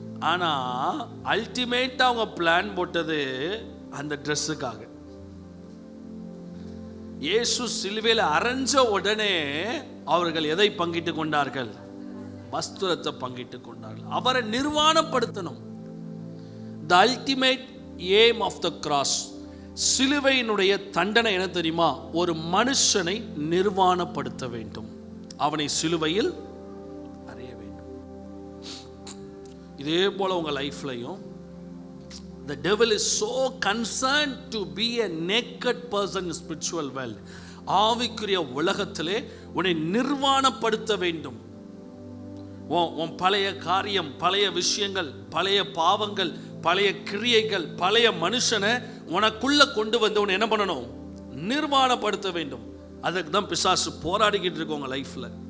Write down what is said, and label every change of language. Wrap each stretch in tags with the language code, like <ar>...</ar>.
<ta>ஆனா அல்டிமேட்டா அவங்க பிளான் போட்டது அந்த ட்ரெஸ்ஸுக்காக. இயேசு சிலுவையில் அரைஞ்ச உடனே அவர்கள் எதை பங்கிட்டு கொண்டார்கள்? வஸ்திரத்தை பங்கிட்டு கொண்டார்கள். அவரை நிர்வாணப்படுத்தணும்.</ta> <en>The ultimate aim of the cross,</en> <ta>சிலுவையினுடைய தண்டனை என்ன தெரியுமா? ஒரு மனுஷனை நிர்வாணப்படுத்த வேண்டும், அவனை சிலுவையில் அறைய வேண்டும். இதே போல உங்க லைஃப்லையும்</ta> <en>the devil is so concerned to be a naked person in spiritual world.</en> <ta>ஆவிக்குரிய உலகத்திலே உன்னை நிர்வாணப்படுத்த வேண்டும். உன் பழைய காரியம், பழைய விஷயங்கள், பழைய பாவங்கள், பழைய கிரியைகள், பழைய மனுஷனை உனக்குள்ள கொண்டு வந்து உன்னை என்ன பண்ணணும்? நிர்வாணப்படுத்த வேண்டும். அதுக்கு தான் பிசாசு போராடிக்கிட்டு இருக்கு உங்க லைஃப்ல.</ta>